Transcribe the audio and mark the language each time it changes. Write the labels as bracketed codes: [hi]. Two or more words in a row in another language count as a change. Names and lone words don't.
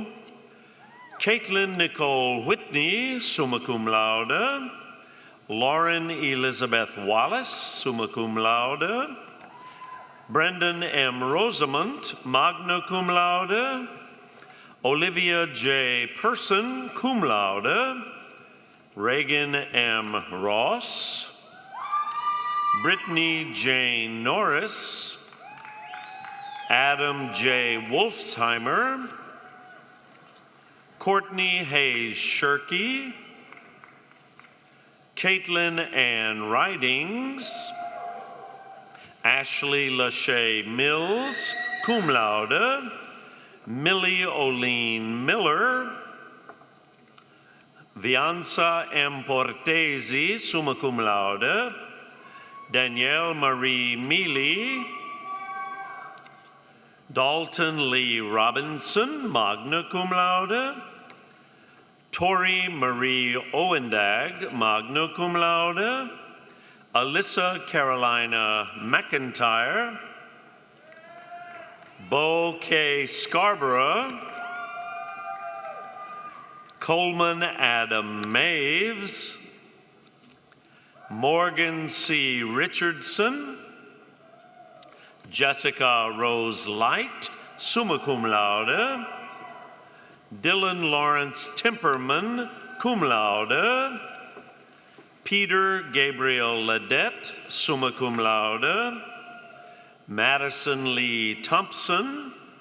[la] Caitlin Nicole Whitney, summa cum laude. Lauren Elizabeth Wallace, summa cum laude. Brendan M. Rosamont, magna cum laude. Olivia J. Person, cum laude. Reagan M. Ross. Brittany Jane Norris. Adam J. Wolfsheimer. Courtney Hayes Shirky. Caitlin Ann Ridings. Ashley Lachey Mills, cum laude. Millie Oline Miller. Vianza M. Portesi, summa cum laude. Danielle Marie Mealy. Dalton Lee Robinson, magna cum laude. Tori Marie Owendag, magna cum laude. Alyssa Carolina McIntyre. Bo K. Scarborough. Coleman Adam Maves. Morgan C. Richardson, Jessica Rose Light, summa cum laude. Dylan Lawrence Timperman, cum laude. Peter Gabriel Ledette, summa cum laude. Madison Lee Thompson.